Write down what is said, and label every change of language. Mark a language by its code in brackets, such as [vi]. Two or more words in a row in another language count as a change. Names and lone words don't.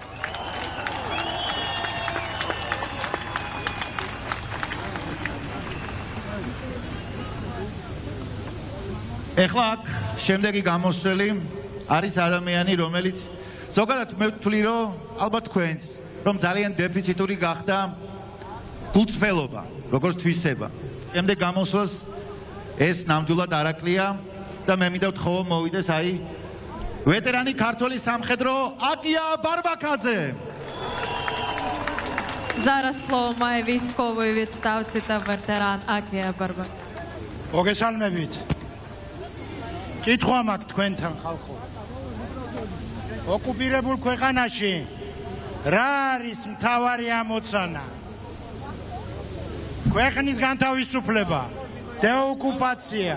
[ka] ეხლა აქ შემდეგი გამოსვლელი არის ადამიანი, რომელიც ზოგადად მე ვთვლი რომ ალბათ თქვენს რომ ძალიან დეფიციტური გახდა გულწრფელობა, როგორც თვისება. შემდეგ გამოსვლას ეს ნამდვილად არაკლია და მე მინდა ვთხოვო მოვიდეს აი ვეტერანი ქართული სამხედრო აკია ბარბაკაძე. [uk] Зараз слово має військовий відставці та ветеран Акія Барбак. [ka] მოგესალმებით. კითხვა მაქვს თქვენთან ხალხო. ოკუპირებულ ქვეყანაში რა არის მთავარი ამოცანა? ქვეყნის განთავისუფლება, დეოკუპაცია.